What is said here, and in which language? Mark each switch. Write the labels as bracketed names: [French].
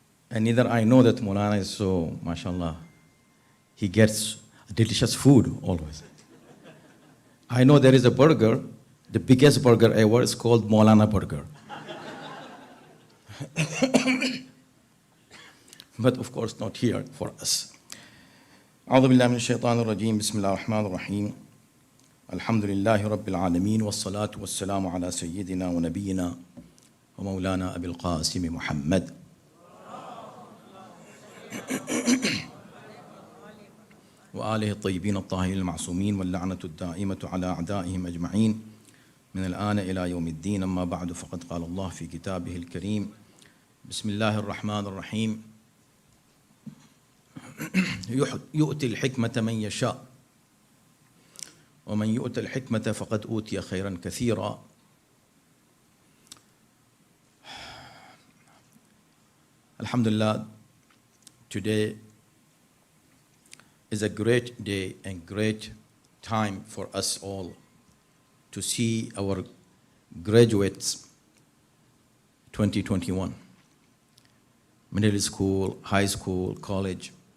[English] And neither I know that Maulana is so, mashallah, he gets delicious food always. I know there is a burger, the biggest burger ever is called Maulana burger. But of course not here for us. [Arabic] أعوذ بالله من الشيطان الرجيم بسم الله الرحمن الرحيم الحمد لله رب العالمين والصلاة والسلام على سيدنا ونبينا ومولانا أبي القاسم محمد وآله الطيبين الطاهرين المعصومين واللعنة الدائمة على أعدائهم أجمعين من الآن إلى يوم الدين أما بعد فقد قال الله في كتابه الكريم بسم الله الرحمن الرحيم يؤتي الحكمة من يشاء ومن يؤت الحكمة فقد أوتي خيرا كثيرا. [English] Alhamdulillah, today is a great day and great time for us all to see our graduates 2021, middle school, high school, college.